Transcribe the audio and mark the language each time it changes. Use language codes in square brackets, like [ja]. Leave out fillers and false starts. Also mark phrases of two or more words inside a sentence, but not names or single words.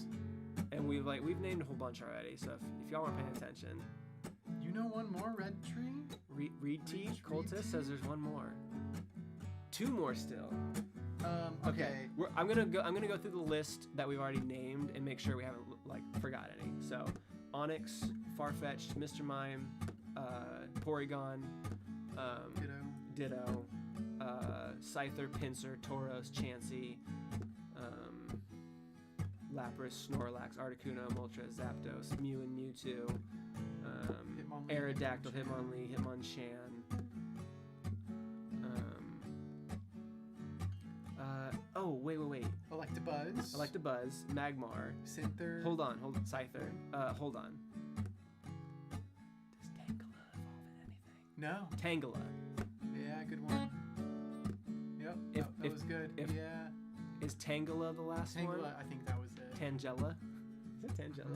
[en] And we've named a whole bunch already. So if y'all aren't paying attention. You know one more, Red Tree? Reed T. Cultist says there's 1 more. 2 more still. Okay. I'm gonna go through the list that we've already named and make sure we haven't forgot any. So, Onyx, Farfetch'd, Mr. Mime, Porygon, Ditto, Scyther, Pinsir, Tauros, Chansey, Lapras, Snorlax, Articuno, Moltres, Zapdos, Mew and Mewtwo, Aerodactyl, Hitmonlee, Hitmonchan. Wait. Electabuzz, Magmar. Scyther. Hold on. Scyther. Hold on. Does Tangela evolve in anything? No. Tangela. Yeah, good one. Yep, that was good. Yeah. Is Tangela the last one? Tangela, I think that was it. Tangela? Is it Tangela?